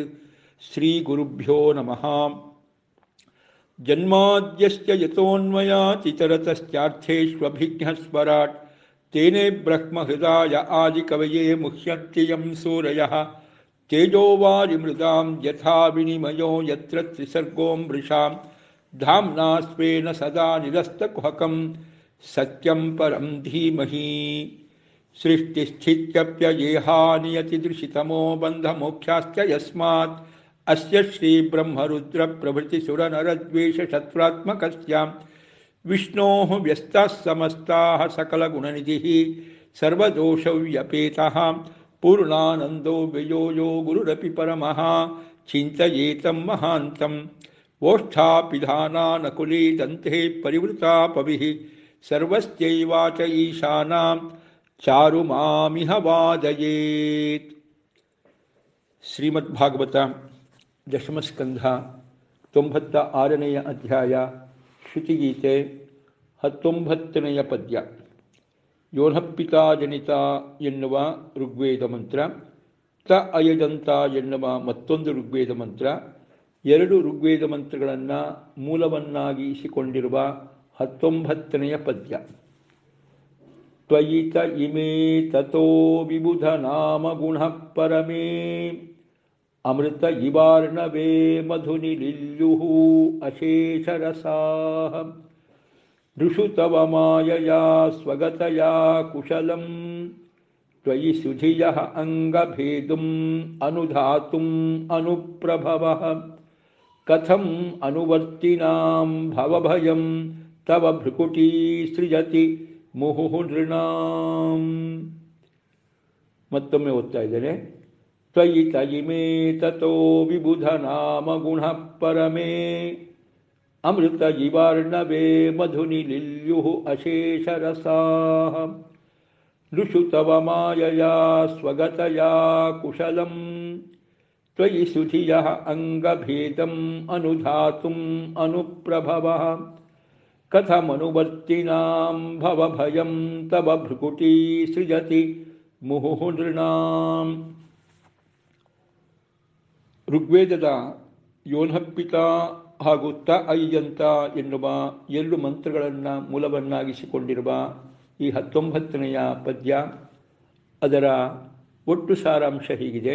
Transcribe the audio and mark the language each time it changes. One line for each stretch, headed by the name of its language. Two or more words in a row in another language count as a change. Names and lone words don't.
Sanskrit: ಶ್ರೀಗುರುಭ್ಯೋ ನಮಃ. ಜನ್ಮಾದ್ಯಸ್ಯ ಯತೋನ್ಮಯಾತಿತರತಶ್ಚಾರ್ಥೇಷ್ವಭಿಘ್ನಸ್ವರಾಟ್ ತೇನೇ ಬ್ರಹ್ಮಹೃದಾಯ ಆದಿಕವಯೇ ಮುಹ್ಯಂತಿ ಯಂ ಸೂರಯಃ. ತೇಜೋವಾರಿಮೃದಾಂ ಯಥಾ ವಿನಿಮಯೋ ಯತ್ರ ತ್ರಿಸರ್ಗೋ ಮೃಷಾಂ ಧಾಮ್ನಾ ಸ್ವೇನ ಸದಾ ನಿರಸ್ತಕುಹಕಂ ಸತ್ಯಂ ಪರಂ ಧೀಮಹಿ. ಸೃಷ್ಟಿಸ್ಥಿತ್ಯಪ್ಯಯೇಹಾನಿಯತಿದೃಶಿತಮೋ ಬಂಧಮೋಕ್ಷಾಶ್ಚ ಯಸ್ಮಾತ್ ಅಸ್ಯ ಶ್ರೀಬ್ರಹ್ಮರುದ್ರಪ್ರಭೃತಿಸುರನರದ್ವೇಷಶತ್ರುತ್ಮಕಸ್ಯ ವಿಷ್ಣೋಃ ವ್ಯಸ್ತಾಃ ಸಮಸ್ತಾಃ ಸಕಲಗುಣನಿಧಿಃ ಸರ್ವದೋಷವ್ಯಪೇತಃ ಪೂರ್ಣಾನಂದೋ ವ್ಯಯೋ ಯೋ ಗುರುರಪಿ ಪರಮಃ ಚಿಂತಯೇತಂ ಮಹಾಂತಂ. ಓಷ್ಠಾಪಿಧಾನಾನಕುಲೀ ದಂತೆ ಪರಿವೃತಾಪವಿಃ ಸರ್ವಸ್ಯೈವಾಚ ಈಶಾನಾಂ ಚಾರುಮಾಮಿಹ ವಾದಯೇತ್.
Kannada: ಶ್ರೀಮದ್ಭಾಗವತ ದಶಮಸ್ಕಂಧ 96ನೇ ಅಧ್ಯಾಯ ಶ್ರುತಿಗೀತೆ 19ನೇ ಪದ್ಯ. ಯೋನಃಪಿತಾ ಜನಿತ ಎನ್ನುವ ಋಗ್ವೇದ ಮಂತ್ರ, ತ ಅಯಜಂತ ಎನ್ನುವ ಮತ್ತೊಂದು ಋಗ್ವೇದ ಮಂತ್ರ, ಎರಡು ಋಗ್ವೇದ ಮಂತ್ರಗಳನ್ನು ಮೂಲವನ್ನಾಗಿಸಿಕೊಂಡಿರುವ 19ನೇ ಪದ್ಯ.
Sanskrit: ತ್ವಯಿ ತ ಇಮೇ ತತೋ ವಿಬುಧ ನಾಮ ಗುಣ ಪರಮೇ ಅಮೃತ ಇವಾರ್ಣವೇ ಮಧುನಿಲಿಲ್ಯುಃ ಅಶೇಷರಸಾಃ. ಋಷು ತವ ಮಾಯಯಾ ಸ್ವಗತಯಾ ಕುಶಲಂ ತ್ವಯಿ ಸುಧಿಯಃ ಅಂಗಭೇದುಂ ಅನುಧಾತುಂ ಅನುಪ್ರಭವಃ. ಕಥಂ ಅನುವರ್ತಿನಾಂ ಭವಭಯಂ ತವ ಭೃಕುಟೀ ಸೃಜತಿ ಮುಹುಃ ನೃಣಾಂ.
Kannada: ಮತ್ತೊಮ್ಮೆ ಓದ್ತಾ ಇದ್ದೇನೆ.
Sanskrit: ತ್ವಯಿ ತಯಿಮೇ ತತೋ ವಿಬುಧ ನಾಮ ಗುಣ ಪರಮೇ ಅಮೃತ ಇವಾರ್ಣವೇ ಮಧುನಿಲಿಲ್ಯುಃ ಅಶೇಷರಸಾಃ. ಋಷು ತವ ಮಾಯಯಾ ಸ್ವಗತಯಾ ಕುಶಲಂ ತ್ವಯಿ ಸುಧಿಯಃ ಅಂಗಭೇದಂ ಅನುಧಾತುಂ ಅನುಪ್ರಭವಃ. ಕಥಮನುವರ್ತಿನಾಂ ಭವಭಯಂ ತವ ಭೃಕುಟೀ ಸೃಜತಿ ಮುಹುಃ ನೃಣಾಂ.
Kannada: ಋಗ್ವೇದದ ಯೋನಃಪಿತ ಹಾಗೂ ತ ಐಜಂತ ಎನ್ನುವ ಎರಡು ಮಂತ್ರಗಳನ್ನು ಮೂಲವನ್ನಾಗಿಸಿಕೊಂಡಿರುವ ಈ 19ನೆಯ ಪದ್ಯ, ಅದರ ಒಟ್ಟು ಸಾರಾಂಶ ಹೀಗಿದೆ.